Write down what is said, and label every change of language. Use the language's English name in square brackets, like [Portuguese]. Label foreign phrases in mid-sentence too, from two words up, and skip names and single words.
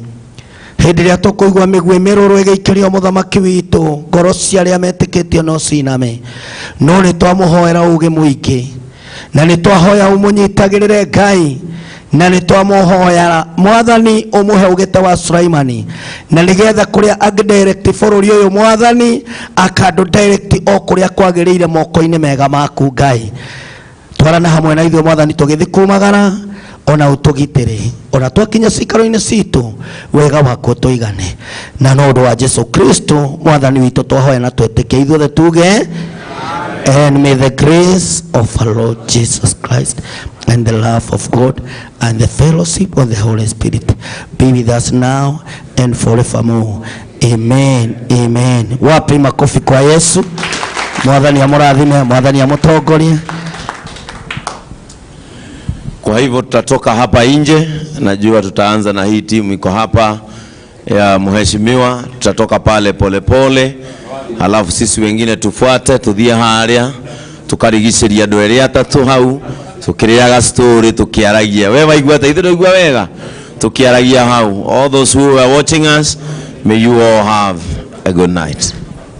[Kikuyu] Hĩndĩ ĩrĩa tũkũigua mĩguĩ mĩrũrũ ĩgĩikĩrio mũthamaki witũ, ngoro cia arĩa metĩkĩtio no ciname, no nĩ twamũhoera ũũgĩ mũingĩ, na nĩ twahoya ũmũnyitagĩrĩre Ngai, na nĩ twamũhoya Mwathani ũmũhe ũũgĩ ta wa Sulaimani, na nĩgetha kũrĩa angĩdirect bũrũri ũyũ Mwathani akandũ direct o kũrĩa kwagĩrĩire moko-inĩ mega maku Ngai. Twarana hamwe na ithuĩ Mwathani tũgĩthiĩ kumagara, ona ũtũgitĩre, ona twakinya cikaro-inĩ citũ wega wako tũigane, na no ũndũ wa Jesu Kristo Mwathani witũ twahoya na twetĩkia ithuothe tuge [English] and may the grace of our Lord Jesus Christ and the love of God and the fellowship of the Holy Spirit be with us now and forevermore. [Swahili] Amen. Amen. Wapi makofi kwa Yesu. [Kikuyu] Mwathani amũrathime, Mwathani amũtongorie. [Swahili] Kwa hivyo tutatoka hapa nje, najua tutaanza na hii timu iko hapa ya mheshimiwa, tutatoka pale polepole, halafu sisi wengine tufuate [Kikuyu] tuthie haria tukarigiceria andũ erĩ atatũ hau tukiriaga story tukiaragia. Wewe waigua ta ithuĩ igua wega tukiaragia hau. [English] All those who are watching us, may you all have a good night.